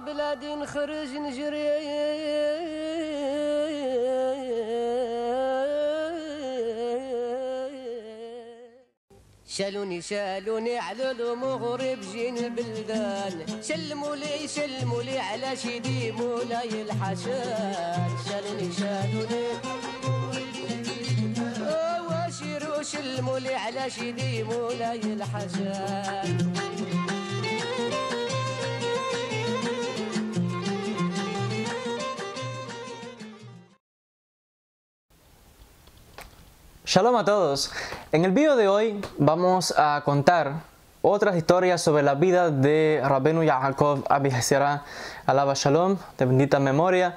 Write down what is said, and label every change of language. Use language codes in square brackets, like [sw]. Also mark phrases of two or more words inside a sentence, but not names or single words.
[ar] عاد نخرج نجري شالوني على المغرب جين البلدان شلموا لي على شيدي مولاي الحشان شالوني واشيروا شلموا لي على شيدي مولاي الحشان [es] Shalom a todos. En el video de hoy vamos a contar otras historias sobre la vida de Rabbeinu Yaakov Abi Hasira, [he] alaba Shalom, [es] de bendita memoria.